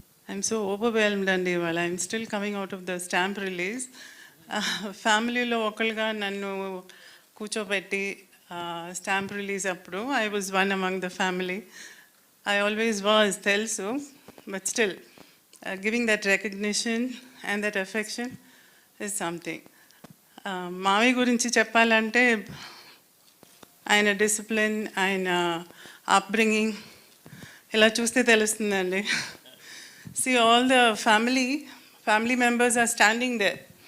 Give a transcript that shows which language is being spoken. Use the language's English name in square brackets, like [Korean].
[English] I'm so overwhelmed [Telugu] అండి ఇవాళ. [English] I'm still coming out of the stamp release. [Telugu] ఫ్యామిలీలో ఒకరుగా నన్ను కూర్చోబెట్టి స్టాంప్ రిలీజ్ అప్పుడు [English] I was one among the family. I always was, [Telugu] తెలుసు, [English] but still giving that recognition and that affection is something. [Telugu] మావి గురించి చెప్పాలంటే ఆయన డిసిప్లిన్, ఆయన అప్బ్రింగింగ్ ఇలా చూస్తే తెలుస్తుందండి. [English] See, all the family members are standing there.